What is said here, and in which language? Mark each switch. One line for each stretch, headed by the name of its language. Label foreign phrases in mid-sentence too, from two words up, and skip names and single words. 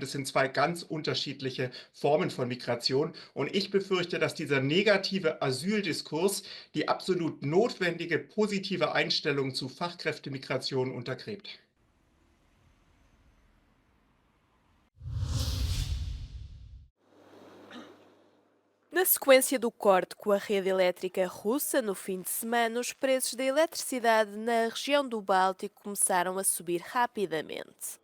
German: Das sind zwei ganz unterschiedliche Formen von Migration. Und ich befürchte, dass dieser negative Asyldiskurs die absolut notwendige positive Einstellung zu Fachkräftemigration untergräbt.
Portuguese: Na sequência do corte com a rede elétrica russa, no fim de semana, os preços da eletricidade na região do Báltico começaram a subir rapidamente.